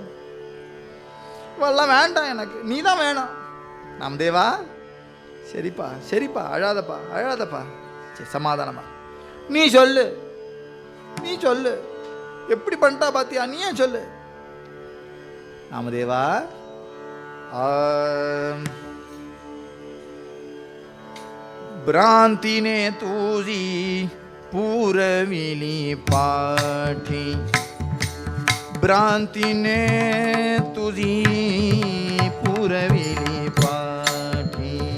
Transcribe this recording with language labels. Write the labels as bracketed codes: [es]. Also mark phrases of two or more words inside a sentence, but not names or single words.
[ta] நீ சொல்லு, இவெல்லாம் வேண்டாம், எனக்கு நீ தான் வேணும். நாமதேவா, சரிப்பா சரிப்பா, அழாதப்பா அழாதப்பா, சரி சமாதானமா, நீ சொல்லு நீ சொல்லு, எப்படி பண்ணிட்டா பாத்தியா, நீ ஏன் சொல்லு. நாமதேவா, [mr] भ्रांतीने तुझी पुरविली पाठी, भ्रांतीने तुझी पुरविली पाठी,